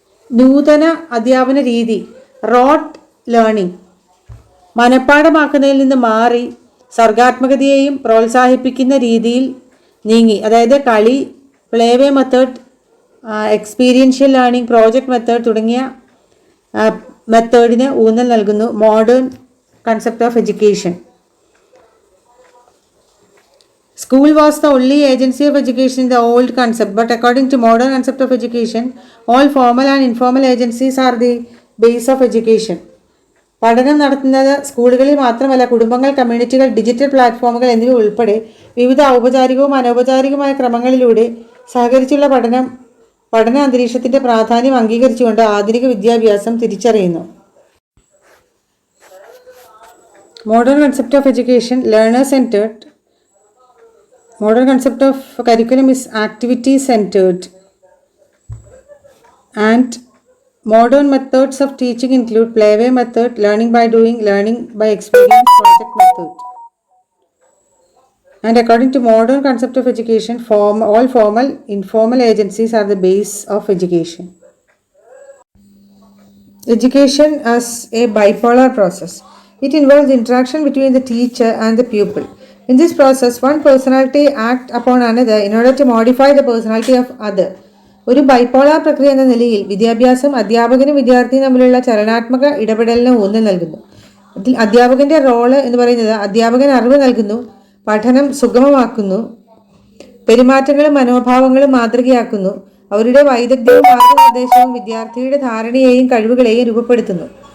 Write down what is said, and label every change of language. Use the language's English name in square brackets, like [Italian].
[Malayalam] നൂതന അധ്യാപന രീതി റോട്ട് ലേണിംഗ് മനഃപ്പാഠമാക്കുന്നതിൽ നിന്ന് മാറി സർഗാത്മകതയെയും പ്രോത്സാഹിപ്പിക്കുന്ന രീതിയിൽ നീങ്ങി. അതായത് കളി, പ്ലേവേ method, experiential learning, project method തുടങ്ങിയ മെത്തേഡിന് ഊന്നൽ നൽകുന്നു [English] Modern concept of education. School was the only agency of education in the old concept, but according to modern concept of education, all formal and informal agencies are the base of education. [Malayalam] പഠനം നടത്തുന്നത് സ്കൂളുകളിൽ മാത്രമല്ല, കുടുംബങ്ങൾ, കമ്മ്യൂണിറ്റികൾ, digital പ്ലാറ്റ്ഫോമുകൾ എന്നിവ ഉൾപ്പെടെ വിവിധ ഔപചാരികവും അനൗപചാരികമായ ക്രമങ്ങളിലൂടെ സഹകരിച്ചുള്ള പഠന അന്തരീക്ഷത്തിൻ്റെ പ്രാധാന്യം അംഗീകരിച്ചുകൊണ്ട് ആധുനിക വിദ്യാഭ്യാസം തിരിച്ചറിയുന്നു. [English] Modern concept of education learner centred. Modern concept of curriculum is activity centered, and modern methods of teaching include playway method, learning by doing, learning by experience, project method. And according to modern concept of education, all formal, informal agencies are the base of education. Education as a bipolar process. It involves interaction between the teacher and the pupil. In this process, one personality acts upon another in order to modify the personality of other. [Malayalam] ഒരു bipolar പ്രക്രിയ എന്ന നിലയിൽ വിദ്യാഭ്യാസം അധ്യാപകനും വിദ്യാർത്ഥിയും തമ്മിലുള്ള ചലനാത്മക ഇടപെടലിന് ഊന്നൽ നൽകുന്നു. അതിൽ അധ്യാപകൻ്റെ റോള് എന്ന് പറയുന്നത് അധ്യാപകൻ അറിവ് നൽകുന്നു, പഠനം സുഗമമാക്കുന്നു, പെരുമാറ്റങ്ങളും മനോഭാവങ്ങളും മാതൃകയാക്കുന്നു, അവരുടെ വൈദഗ്ധ്യവും മാർഗനിർദ്ദേശവും വിദ്യാർത്ഥിയുടെ ധാരണയെയും കഴിവുകളെയും രൂപപ്പെടുത്തുന്നു.